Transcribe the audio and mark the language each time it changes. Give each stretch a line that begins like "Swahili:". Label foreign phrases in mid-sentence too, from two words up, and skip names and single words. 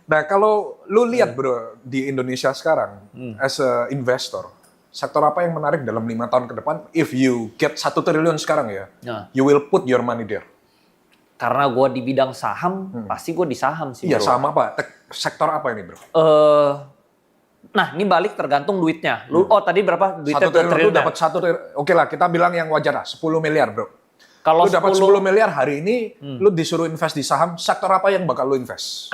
Indonesian: Nah, kalau lu lihat bro di Indonesia sekarang,
English: as a investor,
Indonesian: sektor apa yang menarik dalam 5 tahun ke depan?
English: If you get 1 triliun
Indonesian: sekarang ya,
English: you will put your money there.
Indonesian: Karena gue di bidang saham, pasti gue di saham sih Iya, bro. sama apa? Sektor apa ini bro? Nah ini balik tergantung duitnya. Lu, tadi berapa duitnya? 1 triliun, lu dapat 1 triliun. Oke lah, kita bilang yang wajar lah, 10 miliar bro. Kalau Lu dapat 10 miliar hari ini, lu disuruh invest di saham, sektor apa yang bakal lu invest?